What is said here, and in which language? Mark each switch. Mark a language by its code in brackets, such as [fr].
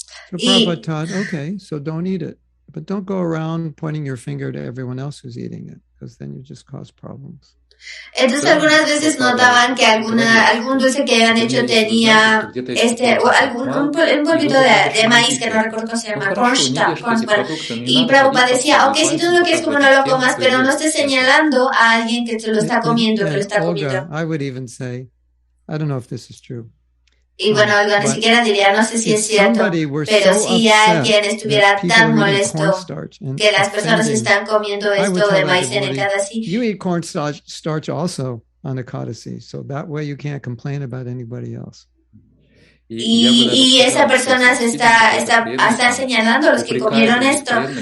[en] So Prabhupada taught, okay, so don't eat it. But don't go around pointing your finger to everyone else who's eating it, because then you just cause problems. [es] Entonces algunas veces notaban que algún dulce que habían hecho tenía un polvito de maíz que no recuerdo cómo se llama, cornstarch, y Prabhupada decía, ok, si tú no quieres comer, no lo comas, pero no estés señalando a alguien que te lo está comiendo, que lo está comiendo. [en] I would even say, I don't know if this is true. [es] Y bueno, Olga ni siquiera diría, no sé si es cierto, pero si alguien estuviera tan molesto que las personas están comiendo esto de maíz en Ekadasi. [en] You eat cornstarch also on Ekadasi, so that way you can't complain about anybody else. [es] Y esa persona está señalando a los que comieron esto.